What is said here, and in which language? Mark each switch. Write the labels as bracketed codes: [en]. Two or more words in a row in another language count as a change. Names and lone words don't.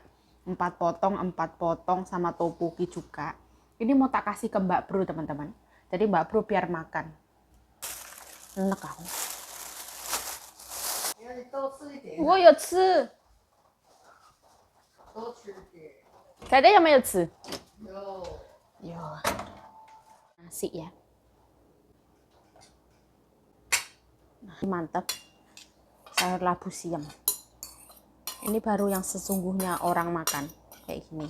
[id] 4 potong sama topoki juga. Ini mau tak kasih ke Mbak Bro teman-teman. Jadi Mbak Bro biar makan. Enak aku. [zh] 你要你多吃一点，我有吃，多吃一点。凯德有没有吃？有， [id] 有 nasi ya. Nah, mantap. Sayur labu siam. Ini baru yang sesungguhnya orang makan kayak gini.